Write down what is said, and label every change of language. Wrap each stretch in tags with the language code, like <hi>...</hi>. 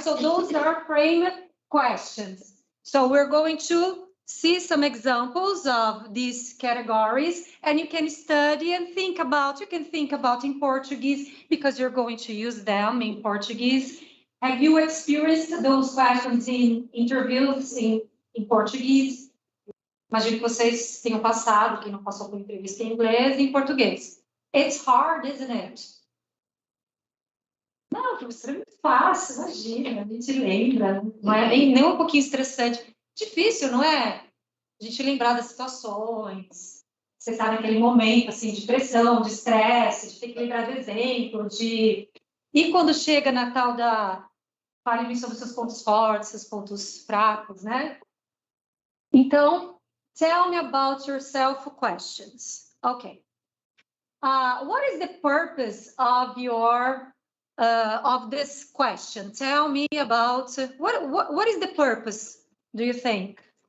<en>So those are frame questions. So we're going to see some examples of these categories, and you can study and think about, you can think about in Portuguese because you're going to use them in Portuguese. Have you experienced those questions in interviews in Português?</en> <pt>Imagino que vocês tenham passado, quem não passou por entrevista em inglês e em português.</pt> <en>It's hard, isn't it?</en> <pt>Não, professor, é muito fácil, imagina, a gente lembra, não é nem um pouquinho estressante. Difícil, não é? A gente lembrar das situações. Você está naquele momento, assim, de pressão, de estresse, de ter que lembrar do exemplo, de... E quando chega na tal da... Fale-me sobre seus pontos fortes, seus pontos fracos, né? Então,</pt> <en>tell me about yourself questions. Okay. What is the purpose of your... of this question? Tell me about what is the purpose, do you think?</en>